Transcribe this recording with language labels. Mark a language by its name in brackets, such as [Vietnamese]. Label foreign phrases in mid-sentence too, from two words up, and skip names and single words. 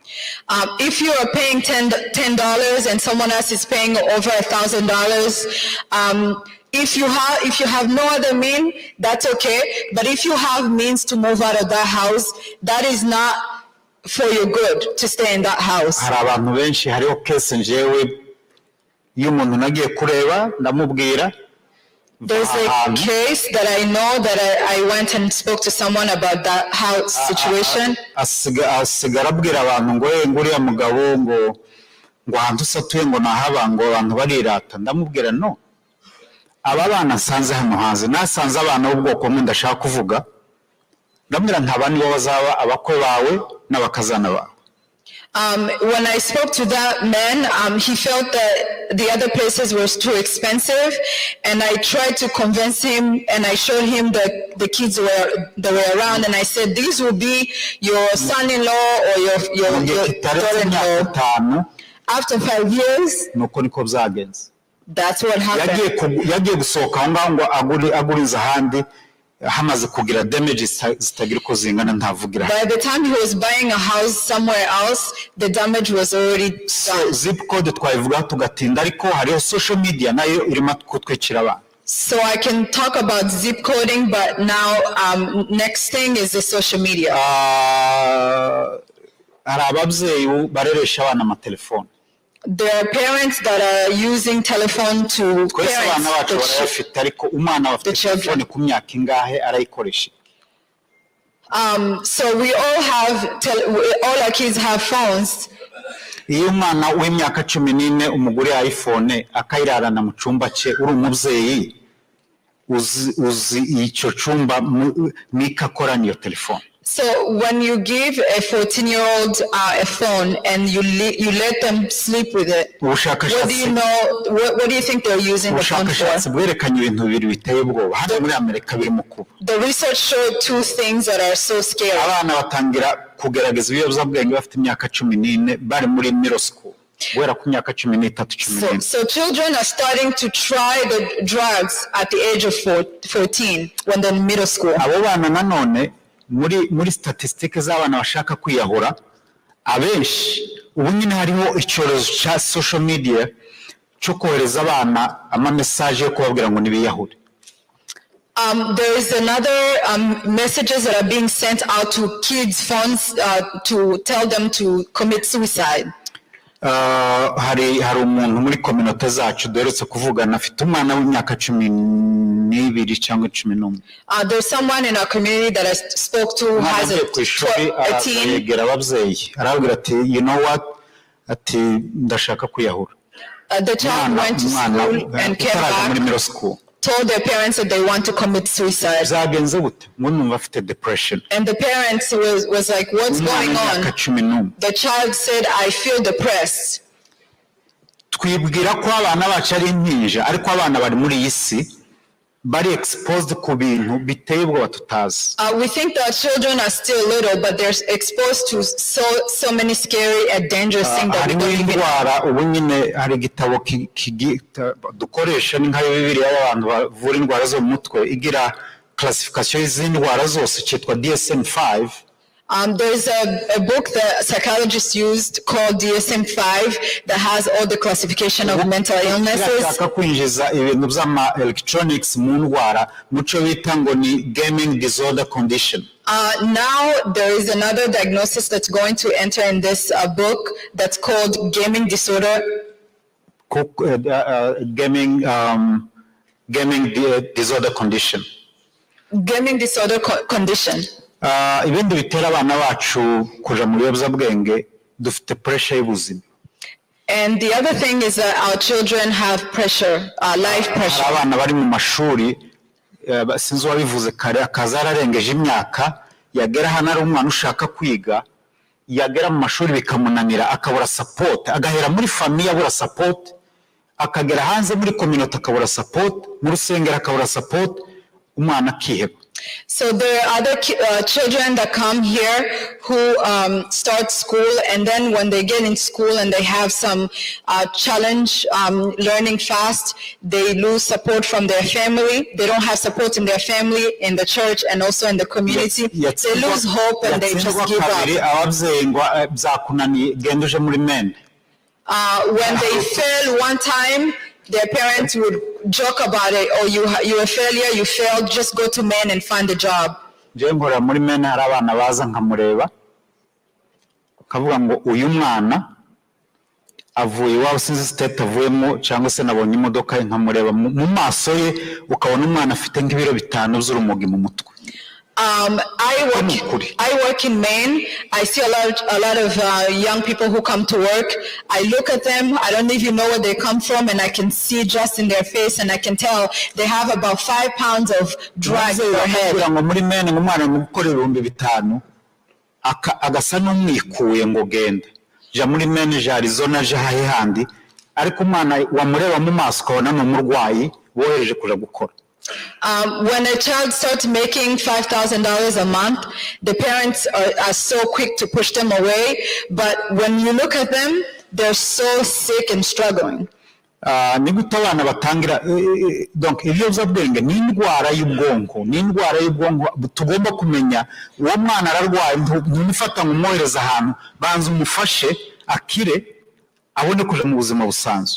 [English] If you are paying $10 and someone else is paying over $1,000, if you have no other means, that's okay. But if you have means to move out of that house, that is not for your good to stay in that house. [Kinyarwanda] Hari abantu benshi hariho case njewe y'umuntu nagiye kureba ndamubwira. [English] There's a case that I know that I went and spoke to someone about that house situation. [Kinyarwanda] Asigara abwira abantu ngo nguriya mugabo ngo ahantu satuye ngo nahaba ngo abantu barirata ndamubwira no. Aba bana nsanze hano hanze nasanze abana b'ubwoko bumwe ndashaka kuvuga ndamubwira ntabandi bo bazaba abakwe bawe n'abakazana bawe. [English] When I spoke to that man, he felt that the other places were too expensive, and I tried to convince him, and I showed him that the kids that were around, and I said, these will be your son-in-law or your daughter-in-law. After 5 years, that's what happened. [Kinyarwanda] Yagiye gusohoka aho ngaho ngo aguriza ahandi hamaze kugira damage zitagira uko zingana ntavugira. [English] By the time he was buying a house somewhere else, the damage was already done. Zip code [Kinyarwanda] twayivugaho tugatinda, ariko hariho [English] social media [Kinyarwanda] nayo irimo kutwikira abantu. [English] So I can talk about zip coding, but now next thing is the social media. [Kinyarwanda] Hari ababyeyi bareresha abana amatelefone. [English] There are parents that are using telephone to [Kinyarwanda] twese abana bacu barayafite, ariko umwana bafite telefone ku myaka ingahe arayikoresha? [English] So we all have, all our kids have phones. [Kinyarwanda] Iyo umwana w'imyaka 14 umugore iPhone akayirarana mu cyumba cye, uri umubyeyi uzi icyo cyumba nikakora niyo telefone. [English] So when you give a 14-year-old a phone and you let them sleep with it, what do you know? What do you think they're using the phone for? [Kinyarwanda] bwerekanye ibintu bibiri biteye ubwoba hano muri Amerika biri mu kuba. [English] The research showed two things that are so scary. [Kinyarwanda] Abana batangira kugerageza ibiyobyabwenge bafite imyaka 14 bari muri [English] middle school. So children are starting to try the drugs at the age of 14 when they're in middle school. [Kinyarwanda] Abo bana nanone muri statistique z'abana bashaka kwiyahura abenshi ubu nyine hariho icyorezo cya [English] social media [Kinyarwanda] cyo kohereza abana ama message yo kubabwira ngo nibiyahure. [English] There is another messages that are being sent out to kids' phones to tell them to commit suicide. [Kinyarwanda] Hari umuntu muri community zacu duherutse kuvugana afite umwana w'imyaka 12 cyangwa 11. [English] There's someone in our community that I spoke to has a teen. [Kinyarwanda] Yegera ababyeyi arabwira ati [English] you know what, [Kinyarwanda] ati ndashaka kwiyahura. [English] The child went to school and came back, told their parents that they want to commit suicide. [Kinyarwanda] Zagenze gute? Ngo afite depression. [English] And the parents was like, what's going on? The child said, I feel depressed. [Kinyarwanda] Twibwira ko abana bacu ari impinja, ariko abana bari muri iyi si bari exposed ku bintu biteye ubwoba tutazi. [English] We think that children are still little, but they're exposed to so many scary and dangerous things that we don't even know. [Kinyarwanda] Ubu nyine hari igitabo dukoresha ni nka Bibiliya y'abantu bavura indwara zo mu mutwe igira classification y'indwara zose cyitwa DSM-5. [English] There's a book that psychologists used called DSM-5 that has all the classification of mental illnesses. [Kinyarwanda] Kwinjiza ibintu by'ama electronics mu ndwara muco bita ngo ni [English] gaming disorder condition. Now there is another diagnosis that's going to enter in this book that's called gaming disorder. Gaming disorder condition. Gaming disorder condition. [Kinyarwanda] Ibindi bitera abana bacu kuja mu biyobyabwenge dufite pressure y'ubuzima. [English] And the other thing is that our children have pressure, life pressure. [Kinyarwanda] Abana bari mu mashuri sinzi wabivuze kare akazararengeje imyaka yagera hano ari umwana ushaka kwiga yagera mu mashuri bikamunanira akabura support, agahera muri famille abura support, akagera hanze muri community akabura support, mu rusengero akabura support, umwana akiheba. [English] So there are other children that come here who start school, and then when they get in school and they have some challenge learning fast, they lose support from their family. They don't have support in their family, in the church, and also in the community. They lose hope and they just give up. When they fail one time, their parents would joke about it, or you're a failure, you failed, just go to men and find a job. [Kinyarwanda] Ngora muri men hari abana baza nkamureba kavuga ngo uyu mwana avuye iwabo sinzi state avuyemo cyangwa se nabonye imodoka nkamureba mu maso ye ukabona umwana afite nk'ibiro 5 z'urumogi mu mutwe. [English] I work in Maine. I see a lot of young people who come to work. I look at them. I don't even know where they come from, and I can see just in their face, and I can tell they have about 5 pounds of drugs in their head. [Kinyarwanda] Muri Maine umwana mukore 5,000 agasa n'umwikuye ngo genda ja muri Maine ja Arizona ja hahandi ariko umwana wamureba mu maso ukabona n'umurwayi wohereje kuja gukora. [English] When a child starts making $5,000 a month, the parents are so quick to push them away. But when you look at them, they're so sick and struggling. [Kinyarwanda] ni gute abana batangira donc ibiyobyabwenge ni indwara y'ubwonko tugomba kumenya uwo mwana ararwaye ntumufata ngo umwohereze ahantu banza umufashe akire abone kuja mu buzima busanzwe.